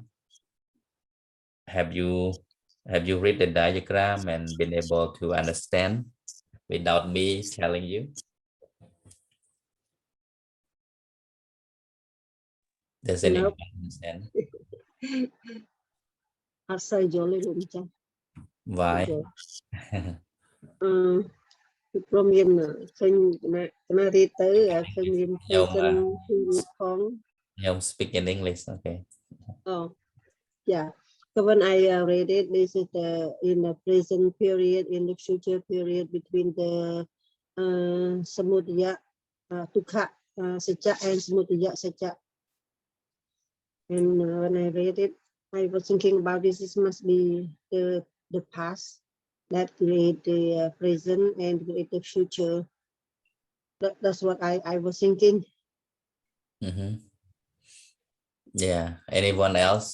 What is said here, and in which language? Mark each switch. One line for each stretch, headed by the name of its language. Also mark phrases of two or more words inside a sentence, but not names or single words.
English: Have you read the diagram and been able to understand without me telling you? Does anyone understand? Why?
Khmer: ព្រមមានឃើញណារៀបទៅឃើញមាន
English: present period
Khmer: ផង
English: speak in English, okay. Oh, yeah. So when I read it, this is the in the present period, in the future period between the
Pali: samudaya, dukkha, sajja
English: and
Pali: samudaya sajja.
English: And when I read it, I was thinking about this. This must be the past that create the present and create the future. That's what I was thinking. Yeah. Anyone else?